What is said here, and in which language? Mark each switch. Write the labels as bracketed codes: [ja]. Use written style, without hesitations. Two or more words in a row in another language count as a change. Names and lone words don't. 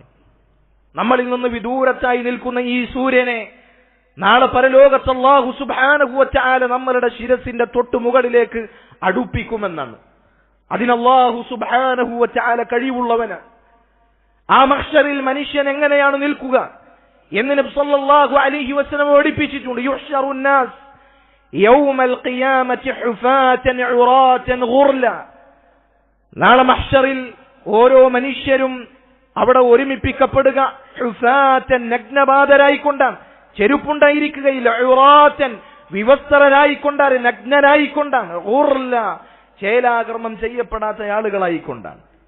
[ml] നമ്മളിൽ നിന്ന് വിദൂരത്തായി നിൽക്കുന്ന ഈ സൂര്യനെ നാളെ പരലോകത്ത് [ar] الله سبحانه وتعالى [ml] നമ്മളുടെ ശിരസിന്റെ തൊട്ടു മുകളിലേക്ക് അടുപ്പിക്കുമെന്നാണ്. അതിന് [ar] الله سبحانه وتعالى [ml] കഴിവുള്ളവനാണ്. ആ മഹ്ശറിൽ മനുഷ്യൻ എങ്ങനെയാണ് നിൽക്കുക എന്ന് നബി [ar] صلى الله عليه وسلم [ml] പഠിപ്പിച്ചിട്ടുണ്ട്. [ar] യുഹ്ശറു الناس يوم القيامة حفاة عراة غرلا. [ml] നാളെ മഹ്ശറിൽ ഓരോ മനുഷ്യരും അവിടെ ഒരുമിപ്പിക്കപ്പെടുക ഹുഫാത്തൻ, നഗ്നപാതരായിക്കൊണ്ടാണ്. ചെരുപ്പുണ്ടായിരിക്കുകയില്ല. ഉറാത്തൻ, വിവസ്ത്രരായിക്കൊണ്ടാണ്, നഗ്നരായിക്കൊണ്ടാണ്. ഗുർല, ചേലാകർമ്മം ചെയ്യപ്പെടാത്ത ആളുകളായിക്കൊണ്ടാണ്.